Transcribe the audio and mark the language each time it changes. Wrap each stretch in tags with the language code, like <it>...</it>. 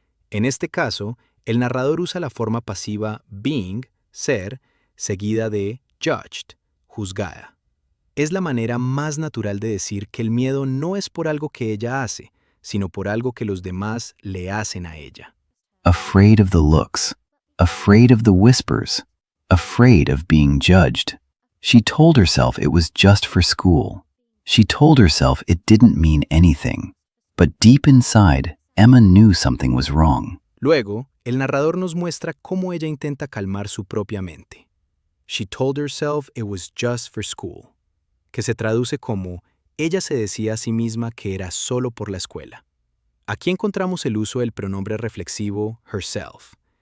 <es>En este caso, el narrador usa la forma pasiva being, ser, seguida de judged, juzgada. Es la manera más natural de decir que el miedo no es por algo que ella hace, sino por algo que los demás le hacen a ella.</es> <en>Afraid of the looks, afraid of the whispers, afraid of being judged. She told herself it was just for school. She told herself it didn't mean anything. But deep inside, Emma knew something was wrong.</en> <es>Luego, el narrador nos muestra cómo ella intenta calmar su propia mente.</es> <en>She told herself it was just for school,</en> <es>que se traduce como ella se decía a sí misma que era solo por la escuela. Aquí encontramos el uso del pronombre reflexivo herself.</es>